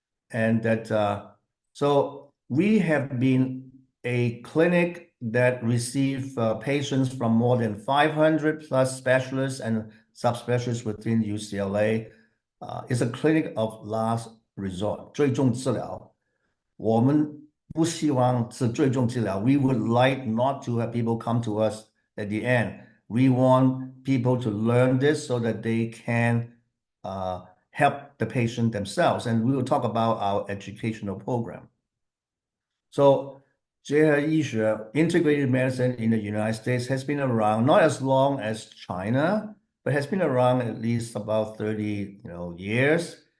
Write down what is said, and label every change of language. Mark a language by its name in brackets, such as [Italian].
[English] And that, so we have been a clinic that receive patients from more than 500 plus specialists and subspecialists within UCLA. It's a clinic of last resort, [Chinese] 最终治疗。我们不希望是最终治疗。 [English] We would like not to have people come to us at the end. We want people to learn this so that they can help the patient themselves. And we will talk about our educational program. So, 结合医学 integrated medicine in the United States has been around not as long as China, but has been around at least about 30 years.